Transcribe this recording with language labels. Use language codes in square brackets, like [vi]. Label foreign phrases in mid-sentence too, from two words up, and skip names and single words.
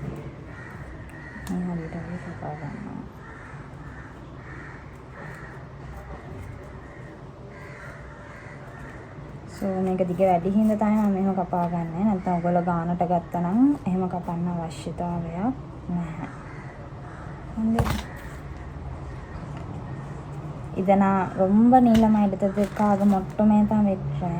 [si] මේ හරියට කපා ගන්නවා. සෝ මේක දිග වැඩි හින්දා තමයි මම මෙහෙම කපා ගන්නෙ. නැත්නම් ඔයගොල්ලෝ ගානට ගත්තා නම් එහෙම කපන්න අවශ්‍යතාවයක් නැහැ. [ta] இதை நான் ரொம்ப நீளமாக எடுத்ததுக்காக மட்டுமே தான் வெட்டுறேன்.